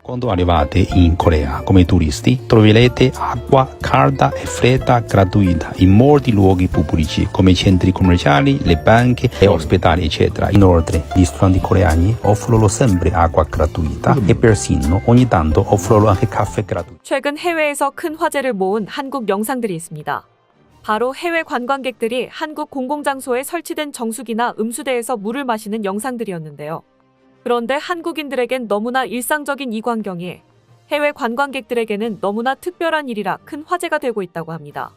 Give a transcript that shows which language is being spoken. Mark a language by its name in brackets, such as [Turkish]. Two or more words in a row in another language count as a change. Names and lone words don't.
[Italian] Quando arrivate in Corea come turisti troverete acqua calda e fredda gratuita in molti luoghi pubblici come i centri commerciali, le banche e ospedali eccetera. Inoltre gli ristoranti coreani offrono sempre acqua gratuita e persino ogni tanto offrono anche caffè gratuito. [Korean] 최근 해외에서 큰 화제를 모은 한국 영상들이 있습니다. 바로 해외 관광객들이 한국 공공장소에 설치된 정수기나 음수대에서 물을 마시는 영상들이었는데요. 그런데 한국인들에겐 너무나 일상적인 이 광경이 해외 관광객들에게는 너무나 특별한 일이라 큰 화제가 되고 있다고 합니다.